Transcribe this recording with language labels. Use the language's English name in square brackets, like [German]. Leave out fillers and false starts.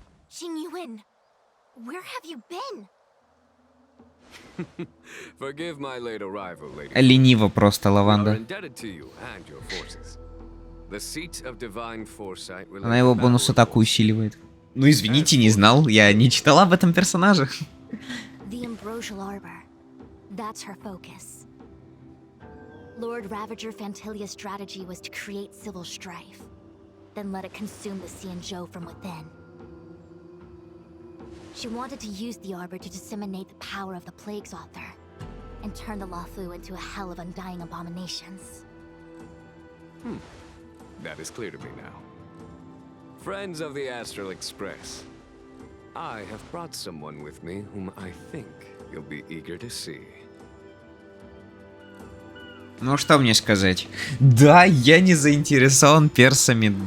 [English] Xingyuan, where have you been? Forgive my late arrival, lady. [Russian] Лениво просто, [English] We are [Russian] лаванда. [English] indebted to you and your forces. The seat of divine foresight will [Russian] Она его бонус атаку усиливает. Ну извините, не знал. Я не читал об этом персонаже. [English] The Ambrosial Arbor. That's her focus. Lord Ravager Fantilia's strategy was to create civil strife, then let it consume the Xianzhou from within. She wanted to use the Arbor to disseminate the power of the Plague's author, and turn the Luofu into a hell of undying abominations. That is clear to me now. Friends of the Astral Express, I have brought someone with me whom I think you'll be eager to see. [Russian] Ну что мне сказать? Да, я не заинтересован персами.